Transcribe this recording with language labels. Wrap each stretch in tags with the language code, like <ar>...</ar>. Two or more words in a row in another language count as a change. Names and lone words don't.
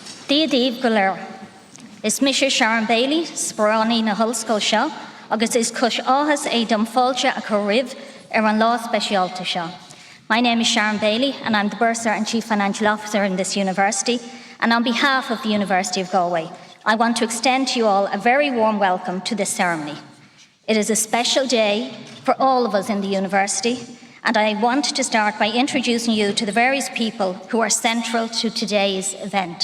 <ga>Díodíobh go léir. Is mise Sharon Bailey, sporánnaí na hOllscoil seo, agus is cúis áthas é dom fáilte a chu ribh ar an lá speisialta seo.</ga> <en>My name is Sharon Bailey, and I'm the Bursar and Chief Financial Officer in this university, and on behalf of the University of Galway, I want to extend to you all a very warm welcome to this ceremony. It is a special day for all of us in the university, and I want to start by introducing you to the various people who are central to today's event.</en>